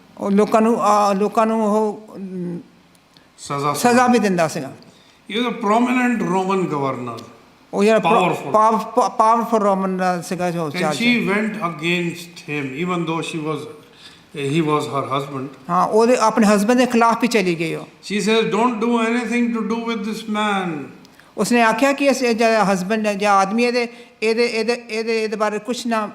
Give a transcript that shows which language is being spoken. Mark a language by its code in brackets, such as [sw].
[pa] ਉਹ ਲੋਕਾਂ ਨੂੰ ਉਹ ਸਜ਼ਾ ਵੀ ਦਿੰਦਾ ਸੀਗਾ [en] He was a prominent Roman governor. [pa] ਉਹ ਜਿਹੜਾ [en] Powerful. [pa] ਪਾਵਰਫੁਲ ਰੋਮਨ ਸੀਗਾ ਜੋ [en] And she went against him, even though he was her husband. [pa] ਹਾਂ ਉਹਦੇ ਆਪਣੇ ਹਸਬੈਂਡ ਦੇ ਖਿਲਾਫ ਵੀ ਚਲੀ ਗਈ ਉਹ [en] She says, don't do anything to do with this man. [pa] ਉਸਨੇ ਆਖਿਆ ਕਿ ਅਸੀਂ ਜਿਹੜਾ ਹਸਬੈਂਡ ਹੈ ਜਾਂ ਆਦਮੀ ਇਹਦੇ ਬਾਰੇ ਕੁਛ ਨਾ